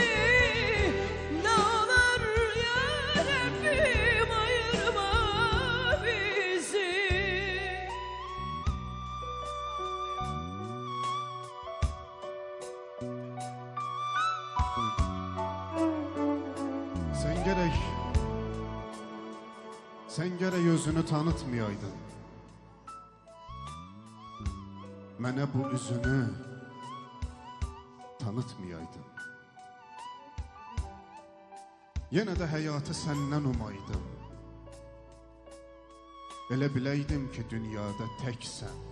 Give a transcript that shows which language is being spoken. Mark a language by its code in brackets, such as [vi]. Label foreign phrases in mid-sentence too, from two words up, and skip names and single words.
[tr] Ne olur ya Rabbim ayırma bizi. Sen gerek özünü tanıtmayaydın. [az] Mənə bu üzünü tanıtmayaydın. Yenə də həyatı səndən umaydım. Elə biləydim ki, dünyada təksən.